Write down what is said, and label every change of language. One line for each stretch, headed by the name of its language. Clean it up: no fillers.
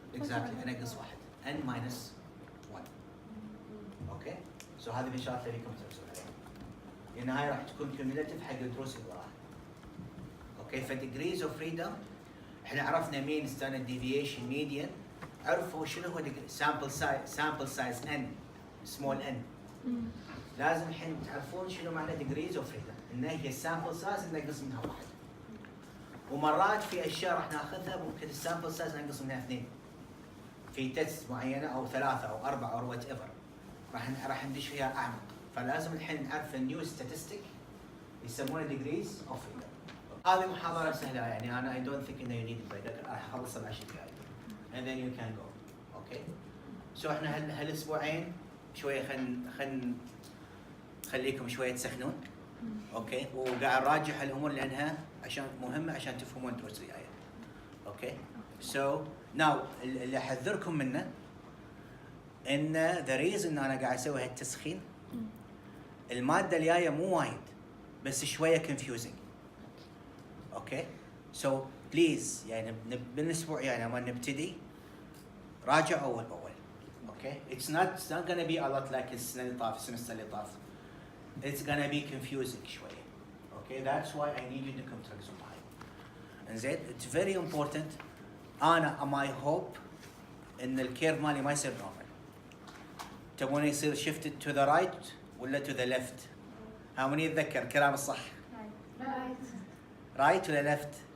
English: exactly
Arabic: انقص واحد n minus 1. اوكي سو هذه من الشغلات اللي بيكم تركزون عليها لان هاي راح تكون cumulative حق الدروس اللي وراها. اوكي ف degrees of freedom احنا عرفنا مين standard deviation median. عرفوا شنو هو sample size n small n. لازم الحين تعرفون شنو معنى degrees of freedom انه هي sample size ننقص منها واحد. ومرات في اشياء راح ناخذها ممكن السامبل سايز ننقص منها 2 في تيست معينه او 3 او 4 او وات ايفر راح ندش فيها اعمق. فلازم الحين نعرف النيو ستاتستيك يسمونه degrees of freedom. هذه محاضره سهله يعني انا
English: I don't think
Arabic: انه
English: you need break.
Arabic: راح اخلص ال 10 دقائق
English: and then you can go.
Arabic: اوكي سو احنا هالاسبوعين شويه خليكم شويه تسخنون. اوكي وقاعد نراجع الامور لانها عشان مهمه عشان تفهمون الدروس الجايه. اوكي سو ناو اللي احذركم منه ان ذا ريزن ان انا قاعد اسوي هالتسخين الماده الجايه مو وايد بس شويه كونفيوزنج. اوكي سو بليز يعني بالاسبوع يعني لما نبتدي راجع اول باول. اوكي اتس نوت
English: gonna be a lot like
Arabic: السنه اللي طاف السمستر اللي طاف.
English: it's gonna be confusing
Arabic: شوية.
English: Okay, that's why I need you
Arabic: انكم تركزوا معي. انزين
English: it's very important.
Arabic: انا
English: my hope
Arabic: ان الكيرف مالي ما يصير normal. تبون يصير
English: shifted to the right
Arabic: ولا to the left؟ ها من يتذكر كلام الصح؟ right ولا left؟